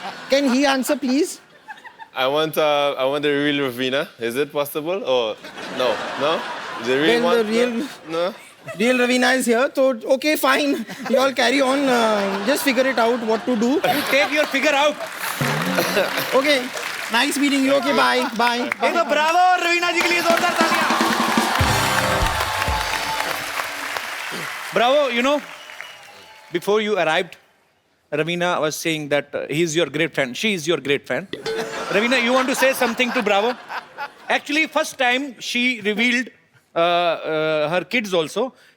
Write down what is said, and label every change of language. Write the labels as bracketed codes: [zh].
[en] Can he answer, please? I want the real Ravina. Is it possible? Or no? The real Well, one? the real- No. Real Ravina is here. So okay, fine. You all carry on. Just figure it out what to do. Take your figure out. Okay. Nice meeting you. Okay, bye. Bye. [hi] एक तो Bravo और रवीना जी के लिए जोरदार तालियां. [en] Bravo, you know, before you arrived, Ravina was saying that he's your great friend. She is your great friend. Ravina, you want to say something to Bravo? Actually, first time she revealed her kids also.